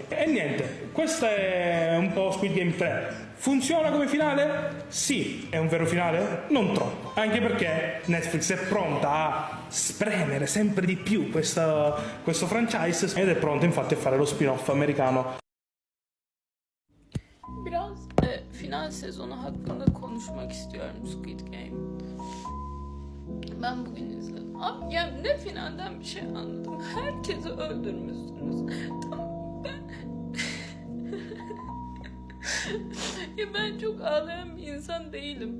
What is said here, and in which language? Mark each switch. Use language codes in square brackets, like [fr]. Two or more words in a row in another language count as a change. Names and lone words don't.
[it] E niente, questo è un po' Squid Game 3. Funziona come finale? Sì. È un vero finale? Non troppo. Anche perché Netflix è pronta a spremere sempre di più questo franchise ed è pronta infatti a fare lo spin-off americano. [tr] Biraz final sezonu hakkında konuşmak istiyorum Squid Game. Ben bugün izledim. Abi ya ne finalden bir şey anladım. Herkesi öldürmüşsünüz. Tamam ben... ya ben çok ağlayan bir insan değilim.